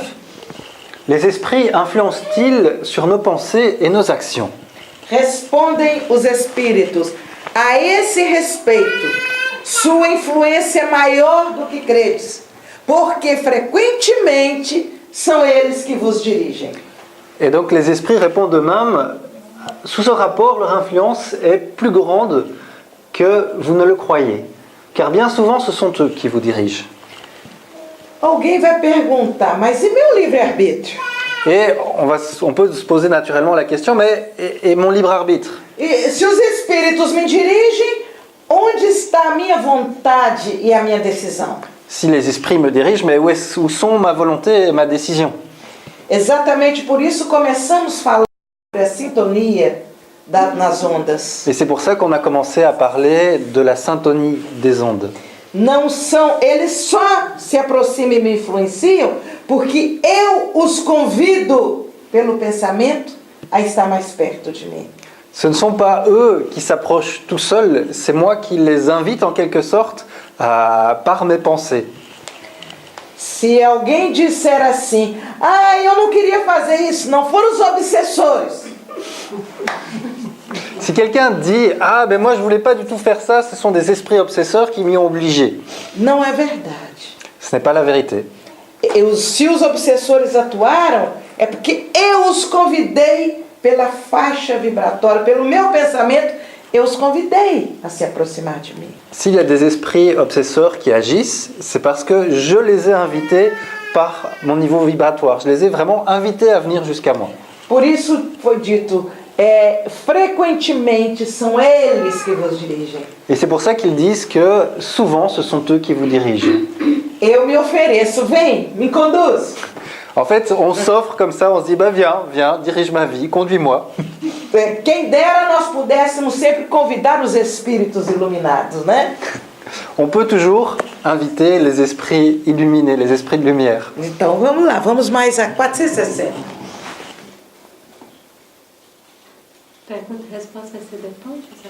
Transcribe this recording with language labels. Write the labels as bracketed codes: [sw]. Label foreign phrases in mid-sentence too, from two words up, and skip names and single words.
[fr] Les esprits influencent-ils sur nos pensées et nos actions? [pt] Respondem os espíritos. A esse respeito, sua influência é maior do que credes, porque frequentemente são eles que vos dirigem. [fr] Et donc les esprits répondent eux-mêmes, sous ce rapport, leur influence est plus grande que vous ne le croyez, car bien souvent ce sont eux qui vous dirigent. [pt] Alguém vai perguntar, mas e meu livre-arbítrio? [fr] Et on peut se poser naturellement la question, mais et mon libre arbitre? [pt] E se os espíritos me dirigem, onde está a minha vontade e a minha decisão? [fr] Si les esprits me dirigent, mais où sont ma volonté et ma décision? [pt] Exatamente por isso começamos falando sobre a sintonia nas ondas. [fr] Et c'est pour ça qu'on a commencé à parler de la syntonie des ondes. [pt] Eles só se aproximam e me influenciam porque eu os convido pelo pensamento a estar mais perto de mim. [fr] Ce ne sont pas eux qui s'approchent tout seuls, c'est moi qui les invite en quelque sorte par mes pensées. [pt] Se alguém disser assim, eu não queria fazer isso, não foram os obsessores. [fr] Si quelqu'un dit « moi je voulais pas du tout faire ça, ce sont des esprits obsesseurs qui m'y ont obligé ». [pt] Não é verdade. [fr] Ce n'est pas la vérité. [pt] Se os obsessores atuaram, é porque eu os convidei pela faixa vibratória, pelo meu pensamento, eu os convidei a se aproximar de mim. [fr] S'il y a des esprits obsesseurs qui agissent, c'est parce que je les ai invités par mon niveau vibratoire. Je les ai vraiment invités à venir jusqu'à moi. [pt] Por isso foi dito, frequentemente são eles que vos dirigem. [fr] Et c'est pour ça qu'ils disent que souvent ce sont eux qui vous dirigent. [pt] Eu me ofereço, vem, me conduz. [fr] En fait, on s'offre comme ça, on se dit viens, dirige ma vie, conduis-moi. [pt] Quem dera nós pudéssemos sempre convidar os espíritos iluminados, né? [fr] On peut toujours inviter les esprits illuminés, les esprits de lumière. [pt] Então vamos lá, vamos mais a 460. Pergunta e resposta vai ser depois, José?